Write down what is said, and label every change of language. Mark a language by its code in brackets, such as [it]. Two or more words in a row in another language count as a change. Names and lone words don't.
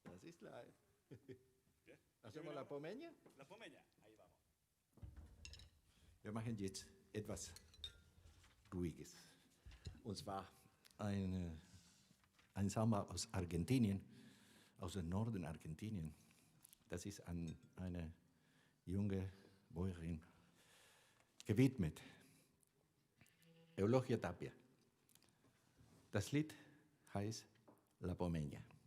[es] Isla. ¿Hacemos la Pomeña? La Pomeña, ahí vamos. [de] Wir machen jetzt etwas Ruhiges. Und zwar ein Samba aus Argentinien, aus dem Norden Argentinien. Das ist an eine junge Bäuerin gewidmet. Eulogia Tapia. Das Lied heißt La Pomeña.